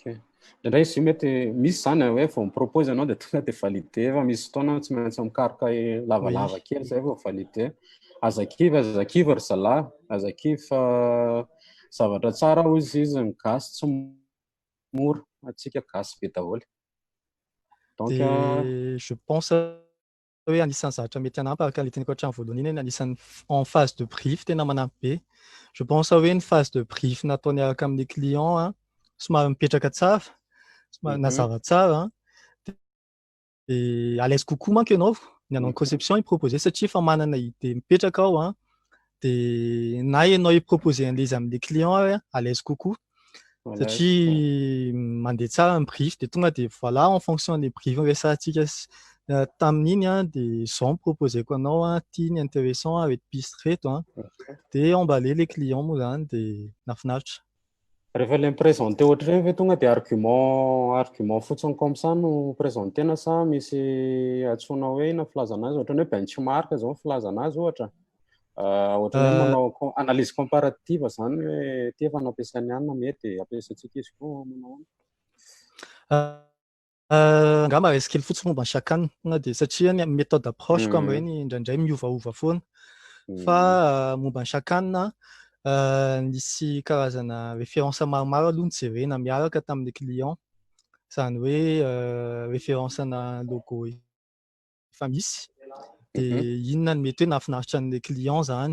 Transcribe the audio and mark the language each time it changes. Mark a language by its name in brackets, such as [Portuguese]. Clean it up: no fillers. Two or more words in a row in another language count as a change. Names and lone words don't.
[Malagasy] Indray izy io mety misy zany hoe vao mipropose anao de tonga de validé fa misy fotoana tsy maintsy mikaroka lavalava kely zay vao validé. Azakivy ry zalahy, azakivy fa zavatra tsara hozy izy ny gasy tsy mora, atsika gasy be daholo. Donc [French] je pense [Malagasy] hoe anisan'ny zavatra mety hanampy araka le teniko hatramin'ny voalohany iny anisan'ny [French] en phase de brief [Malagasy] tena manampy be. [French] Je pense [Malagasy] hoe ny [French] phase de brief [Malagasy] natao niaraka amin'ny client somary mipetraka tsara, somary nazava tsara de à l'aise kokoa manko ianao ny hanao conception i-proposer satria efa manana idée mipetraka ao de na ianao i-proposer an'le izy amin'ny client à l'aise kokoa satria mandeha tsara ny brief de tonga [French] de voilà en fonction des briefs [Malagasy] resahantsika tamin'iny de zao miproposeko anao ty ny intéressant reto piste reto [French] de emballer les clients [Malagasy] moa zany de nafinaritra. Rehefa le miprésente ohatr'ireny ve tonga de argument fotsiny [French] comme ça [Malagasy] no présentena sa misy antsoina hoe ina filaza anazy ohatrany hoe benchmark zao filaza anazy ohatra ohatrany hoe manao [French] analyse comparative [Malagasy] zany hoe ty efa nampiasainy ihany na mety ampiasaintsika izy koa manao angamba resy kely fotsiny momba ny chacun tonga de satria ny [French] méthode d'approche [Malagasy] comme ireny indraindray miovaova foana fa momba ny chacun nisy karazana référence maromaro aloha nijerena miaraka tamin'ny client zany hoe référence-na logo efa misy de inona ny mety hoe nahafinaritra an'le client zany.